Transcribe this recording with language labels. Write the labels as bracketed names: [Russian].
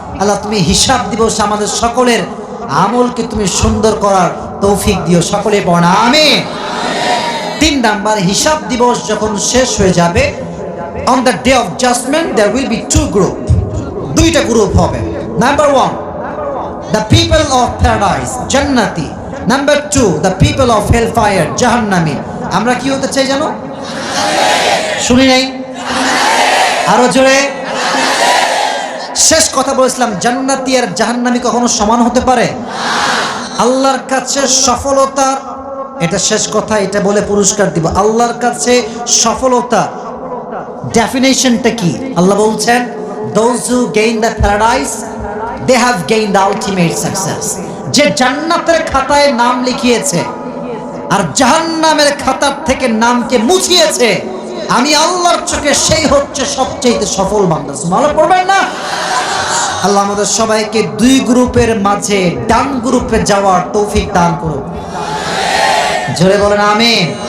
[Bangla] আল্লাহ তুমি হিসাব দিবস আমাদের সকলের আমলকে তুমি সুন্দর করার তৌফিক দিও, সকলে পড়া আমিন। 3 নাম্বার, হিসাব দিবস যখন শেষ হয়ে যাবে, [English] on the day of judgment there will be two group, [Bangla] দুইটা গ্রুপ হবে। [English] Number 1, the people of paradise, জান্নাতি। Number 2, the people of hellfire, জাহান্নামী। [Bangla] আমরা কি হতে চাই জানো? শুনি নাই? আরো জোরে। শেষ কথা বলেছিলাম, জান্নাতি আর জাহান্নামী কখনো সমান হতে পারে? আল্লাহর কাছে সফলতা, এটা শেষ কথা, এটা বলে পুরস্কার দিব। আল্লাহর কাছে সফলতা ডেফিনেশনটা কি? আল্লাহ বলছেন [English] those who gain the paradise they have gained the ultimate success। [Bangla] যে জান্নাতের খাতায় নাম লিখিয়েছে আর জাহান্নামের খাতার থেকে নামকে মুছিয়েছে, আমি আল্লাহর চোখে সেই হচ্ছে সবচেয়ে সফল বান্দা। সুবহানাল্লাহ পড়বেন না? আল্লাহ আমাদের সবাইকে দুই গ্রুপের মাঝে ডান গ্রুপে যাওয়ার তৌফিক দান করুন। জোরে বলেন আমিন।